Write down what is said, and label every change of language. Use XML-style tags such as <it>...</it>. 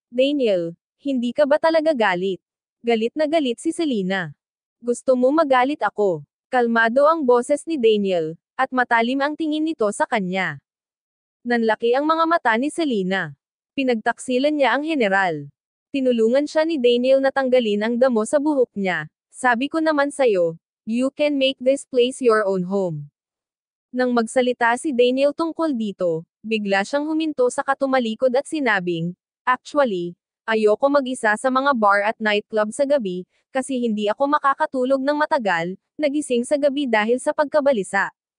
<tl>Daniel, hindi ka ba talaga galit? Galit na galit si Selena. Gusto mo magalit ako? Kalmado ang boses ni Daniel, at matalim ang tingin nito sa kanya. Nanlaki ang mga mata ni Selena. Pinagtaksilan niya ang general. Tinulungan siya ni Daniel na tanggalin ang damo sa buhok niya. Sabi ko naman sayo,</tl> <en>you can make this place your own home.</en> <tl>Nang magsalita si Daniel tungkol dito, bigla siyang huminto sa katumalikod at sinabing, actually, ayoko mag-isa sa mga bar at nightclub sa gabi, kasi hindi ako makakatulog ng matagal, nagising sa gabi dahil sa pagkabalisa.</tl>